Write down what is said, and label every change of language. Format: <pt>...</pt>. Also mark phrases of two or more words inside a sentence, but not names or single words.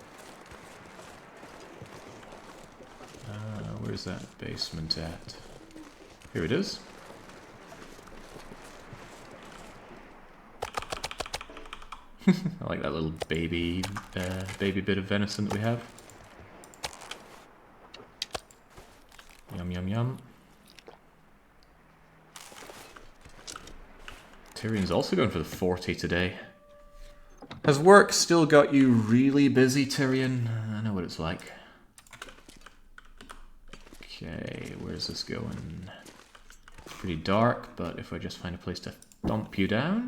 <en>Where's that basement at? Here it is. I like that little baby bit of venison that we have. Yum, yum, yum. Tyrion's also going for the 40 today. Has work still got you really busy, Tyrion? I know what it's like. Okay, where's this going? Pretty dark, but if I just find a place to thump you down.</en>